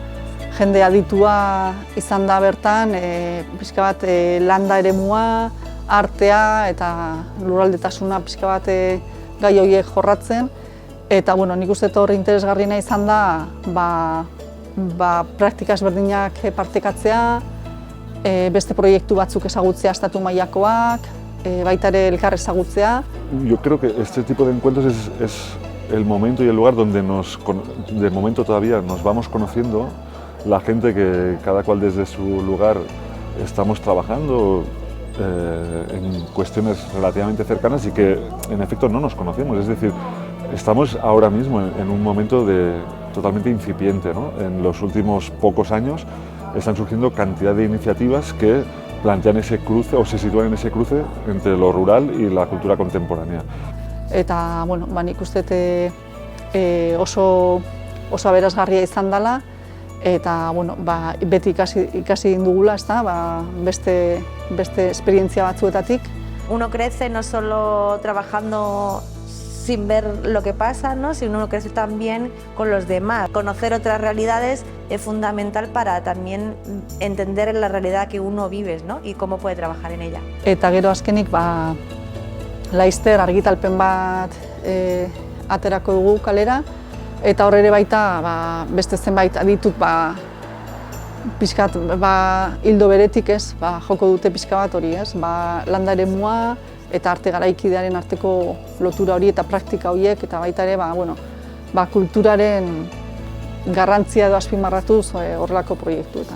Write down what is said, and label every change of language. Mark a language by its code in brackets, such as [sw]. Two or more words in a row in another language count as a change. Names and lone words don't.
[eu] jende aditua izan da bertan, pixka bat landa eremua, artea eta lurraldetasuna pixka bat gai horiek jorratzen. Eta nik uste hori interesgarriena izan da praktika ezberdinak partekatzea, beste proiektu batzuk ezagutzea estatu mailakoak, baita ere elkar ezagutzea. [es] Yo creo que este tipo de encuentros es el momento y el lugar donde de momento todavía nos vamos conociendo, la gente que cada cual desde su lugar estamos trabajando en cuestiones relativamente cercanas y que en efecto no nos conocemos, es decir, estamos ahora mismo en un momento totalmente incipiente, ¿no? En los últimos pocos años están surgiendo cantidad de iniciativas que plantean ese cruce o se sitúan en ese cruce entre lo rural y la cultura contemporánea. [eu] Eta nik uste oso aberasgarria izan dela eta beti ikasi egin dugula, beste esperientzia batzuetatik. [es] Uno crece no solo trabajando sin ver lo que pasa, ¿no? Sino uno crece también con los demás. Conocer otras realidades es fundamental para también entender la realidad que uno vive, ¿no? Y cómo puede trabajar en ella. [eu] Eta gero azkenik laizter argitalpen bat aterako dugu kalera, eta hor ere baita beste zenbait adituk pixkat hildo beretik joko dute pixka bat hori, landa eremua eta arte garaikidearen arteko lotura hori eta praktika horiek, eta baita ere kulturaren garrantzia edo azpimarratuz horrelako proiektuetan.